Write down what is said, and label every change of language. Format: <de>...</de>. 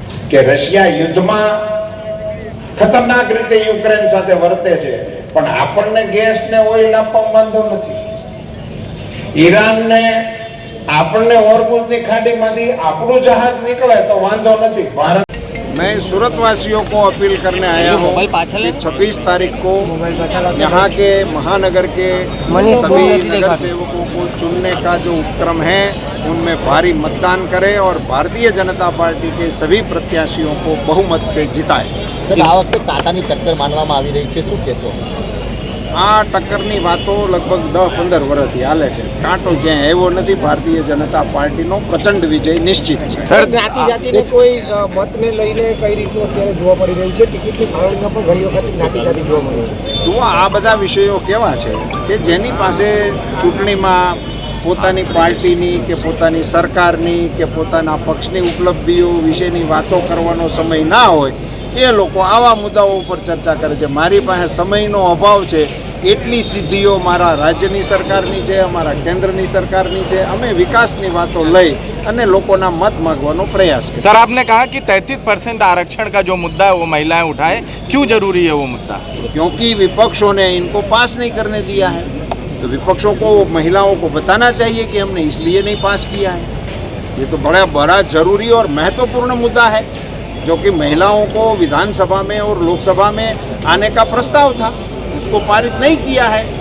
<gu>કે રશિયા યુદ્ધમાં ખતરનાક રીતે યુક્રેન સાથે વર્તે છે પણ આપણને ગેસ ને ઓઇલ આપવા વાંધો નથી। ઈરાનને આપણને હોર્મુઝની ખાડીમાંથી આપણું જહાજ નીકળે તો વાંધો નથી। ભારત</gu> <hi>मैं सूरत वासियों को अपील करने आया हूँ कि 26 तारीख को यहाँ के महानगर के सभी नगर सेवकों को चुनने का जो उपक्रम है उनमें भारी मतदान करें और भारतीय जनता पार्टी के सभी प्रत्याशियों को बहुमत से जिताएं।</hi> <gu>સર આ વખતે કાંટાની ટક્કર માનવામાં આવી રહી છે, શું કહેશો? આ ટક્કરની વાતો લગભગ 10-15 વર્ષથી હાલે છે. કાંટો ક્યાંય આવ્યો નથી. ભારતીય જનતા પાર્ટીનો પ્રચંડ વિજય નિશ્ચિત છે. સર જ્ઞાતિ જાતિને કોઈ મતને લઈને કઈ રીતનું અત્યારે જોવા મળી રહ્યું છે? ટિકિટની ફાળવણીમાં પણ ઘણી વખત જ્ઞાતિ જાતિ જોવા મળે છે. જુઓ, આ બધા વિષયો કેવા છે કે જેની પાસે ચૂંટણીમાં પોતાની પાર્ટીની કે પોતાની સરકારની કે પોતાના પક્ષની ઉપલબ્ધિઓ વિશેની વાતો કરવાનો સમય ના હોય એ લોકો આવા મુદ્દાઓ ઉપર ચર્ચા કરે છે. મારી પાસે સમયનો અભાવ છે. એટલી સિદ્ધિઓ મારા રાજ્યની સરકારની છે, અમારા કેન્દ્રની સરકારની છે. અમે વિકાસની વાતો લઈ અને લોકોના મત માગવાનો પ્રયાસ કરીએ.</gu> <hi>सर आपने कहा कि 33% आरक्षण का जो मुद्दा है वो महिलाएं उठाएं, क्यों जरूरी है वो मुद्दा? क्योंकि विपक्षों ने इनको पास नहीं करने दिया है, तो विपक्षों को महिलाओं को बताना चाहिए कि हमने इसलिए नहीं पास किया है. ये तो बड़ा जरूरी और महत्वपूर्ण मुद्दा है जो कि महिलाओं को विधानसभा में और लोकसभा में आने का प्रस्ताव था, उसको पारित नहीं किया है.</hi>